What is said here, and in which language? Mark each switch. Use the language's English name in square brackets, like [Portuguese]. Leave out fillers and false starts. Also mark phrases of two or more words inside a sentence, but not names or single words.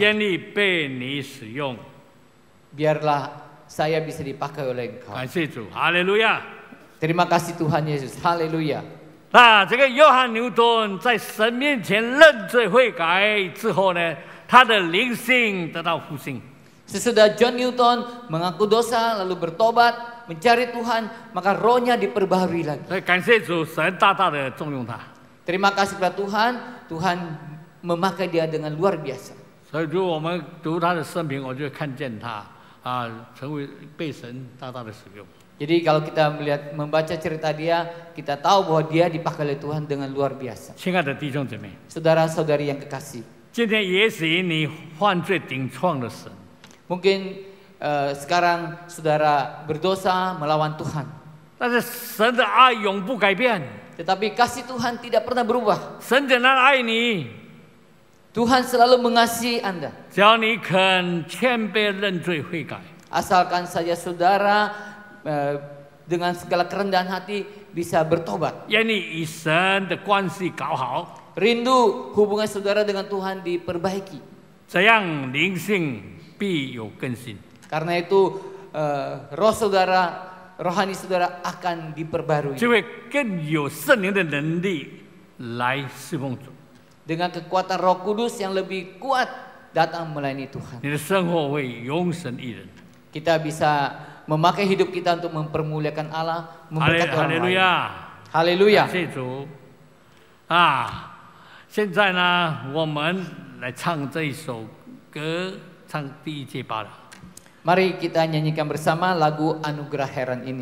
[Chinese] 愿意被你使用。 [Indonesian] Biarlah saya bisa dipakai oleh Engkau. [Chinese] 感谢主，哈利路亚。 [Indonesian] Terima kasih Tuhan Yesus. Haleluya. [Chinese] 那这个约翰牛顿在神面前认罪悔改之后呢，他的灵性得到复兴。 [Indonesian] Sesudah John Newton mengaku dosa lalu bertobat, mencari Tuhan, maka rohnya diperbaharui lagi. [Chinese] 所以感谢主，神大大的重用他。 [Indonesian] Terima kasih kepada Tuhan, Tuhan memakai dia dengan luar biasa. [Chinese] 所以如果我们读他的生平，我就看见他成为被神大大的使用。 [Indonesian] Jadi kalau kita membaca cerita dia, kita tahu bahwa dia dipakai oleh Tuhan dengan luar biasa. [Chinese] 亲爱的弟兄姐妹， [Indonesian] Saudara-saudari yang kekasih, [Chinese] 今天也许你犯罪顶撞了神， [Indonesian] mungkin sekarang saudara berdosa melawan Tuhan. [Chinese] 但是神的爱永不改变， [Indonesian] Tetapi kasih Tuhan tidak pernah berubah. [Chinese] 神仍然爱你。 [Indonesian] Tuhan selalu mengasihi Anda. [Chinese] 只要你肯谦卑认罪悔改， [Indonesian] Asalkan saja saudara dengan segala kerendahan hati bisa bertobat. [Chinese] 愿你与神的关系搞好， [Indonesian] Rindu hubungan saudara dengan Tuhan diperbaiki. [Chinese] 这样灵性必有更新。 [Indonesian] Karena itu roh saudara, rohani saudara akan diperbarui. [Chinese] 就会更有圣灵的能力来侍奉主。 [Indonesian] Dengan kekuatan Roh Kudus yang lebih kuat datang melayani Tuhan. [Chinese] 你的生活会永神益人。 [Indonesian] Kita bisa memakai hidup kita untuk mempermuliakan Allah, memberkati orang lain. Haleluya. Haleluya. [Chinese] 感谢主。现在呢，我们来唱这一首歌，唱第一节罢了。 [Indonesian] Mari kita nyanyikan bersama lagu Anugerah Heran ini.